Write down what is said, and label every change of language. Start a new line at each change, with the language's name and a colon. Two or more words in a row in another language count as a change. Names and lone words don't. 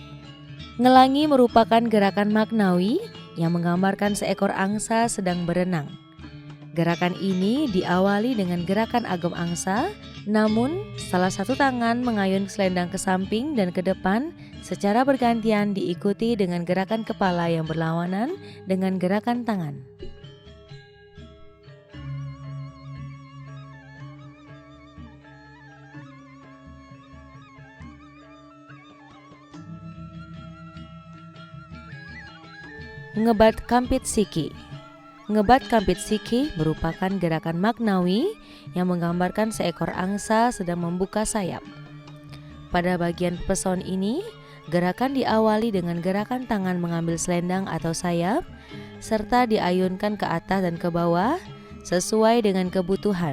Indonesian: Ngelangi merupakan gerakan maknawi yang menggambarkan seekor angsa sedang berenang. Gerakan ini diawali dengan gerakan agam angsa, namun salah satu tangan mengayun selendang ke samping dan ke depan secara bergantian diikuti dengan gerakan kepala yang berlawanan dengan gerakan tangan. Ngebat kampit siki. Ngebat kampit siki merupakan gerakan maknawi yang menggambarkan seekor angsa sedang membuka sayap. Pada bagian peson ini, gerakan diawali dengan gerakan tangan mengambil selendang atau sayap, serta diayunkan ke atas dan ke bawah sesuai dengan kebutuhan.